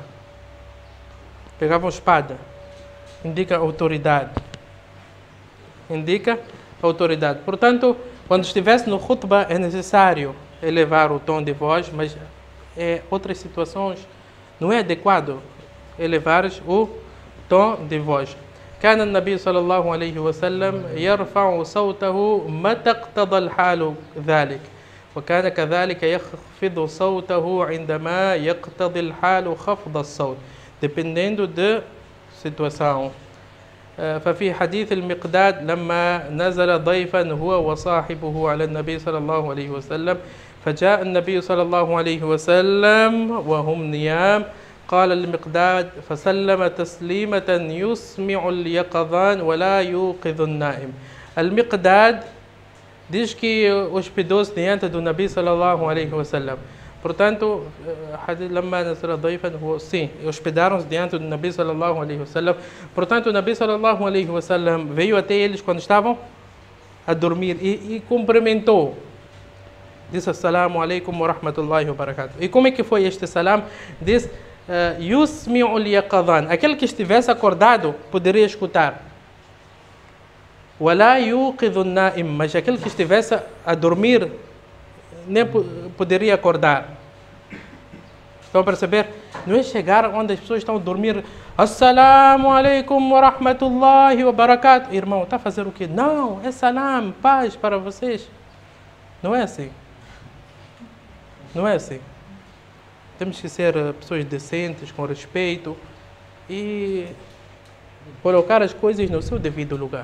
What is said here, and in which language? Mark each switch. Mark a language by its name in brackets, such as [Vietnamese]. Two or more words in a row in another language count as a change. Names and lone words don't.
[Portuguese] Pegavam espada. Indica autoridade. Indica autoridade. Portanto, quando estivesse no khutbah, é necessário elevar o tom de voz, mas em outras situações não é adequado elevar o tom de voz. [Arabic] كان النبي صلى الله عليه وسلم يرفع صوته متى اقتضى الحال ذلك وكان كذلك يخفض صوته عندما يقتضي الحال خفض الصوت [Portuguese] dependendo da situação. [Arabic] ففي حديث المقداد لما نزل ضيفا هو وصاحبه على النبي صلى الله عليه وسلم فجاء النبي صلى الله عليه وسلم وهم نيام قال المقداد فسلم تسليمة يسمع اليقظان ولا يوقظ النائم. [Portuguese] المقداد diz que hospedou-se diante do Nabi [Arabic] صلى الله عليه وسلم. [Portuguese] Portanto, [Arabic] لما نزل ضيفا هو [Portuguese] sim, hospedaram-se diante do Nabi [Arabic] صلى الله عليه وسلم. [Portuguese] Portanto, o Nabi [Arabic] صلى الله عليه وسلم [Portuguese] veio até eles quando estavam a dormir e cumprimentou. [Arabic] Disse السلام عليكم و رحمة الله و بركاته. E como é que foi este salam? Diz يسمع اليقظان. [Portuguese] Aquele que estivesse acordado poderia escutar. [Arabic] ولا يوقظ النائم. [Portuguese] Mas aquele que estivesse a dormir nem poderia acordar. Estão a perceber? Não é chegar onde as pessoas estão a dormir. [Arabic] السلام عليكم و رحمة الله و بركاته. [Portuguese] Irmão, está a fazer o quê? Não, é salam, paz para vocês. Não é assim. Não é assim. Temos que ser pessoas decentes, com respeito e colocar as coisas no seu devido lugar.